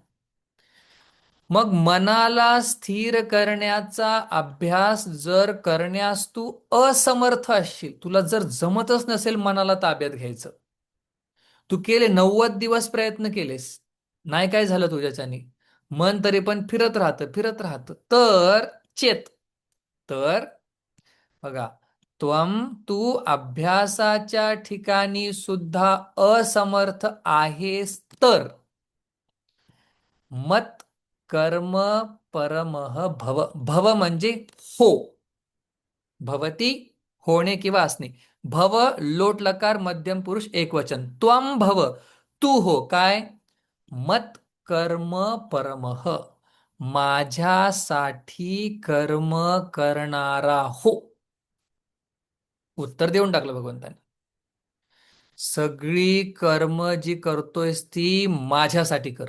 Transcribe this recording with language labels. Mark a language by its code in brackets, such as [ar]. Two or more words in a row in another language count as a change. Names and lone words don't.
[mr] मग मनाला स्थिर करण्याचा अभ्यास जर करण्यास तू असमर्थ असशील, तुला जर जमतच नसेल मनाला ताब्यात घ्यायचं, तू केले 90 दिवस प्रयत्न केलेस, नाही काय झालं तुझ्याच्याने, मन तरी पण फिरत राहतं फिरत राहतं, तर चेत. तर बघा, त्वम, तू अभ्यासाच्या ठिकाणी सुद्धा असमर्थ आहेस तर [sa] मत कर्म परमः भव. [mr] भव म्हणजे हो, भवती होणे किंवा असणे. भव लोट लकार मध्यम पुरुष एकवचन. [sa] त्वम भव, [mr] तू हो. काय? [sa] मत कर्म परमः, [mr] माझ्यासाठी कर्म करणारा हो. उत्तर देऊन टाकलं भगवंताने. सगळी कर्म जी करतोयस ती माझ्यासाठी कर.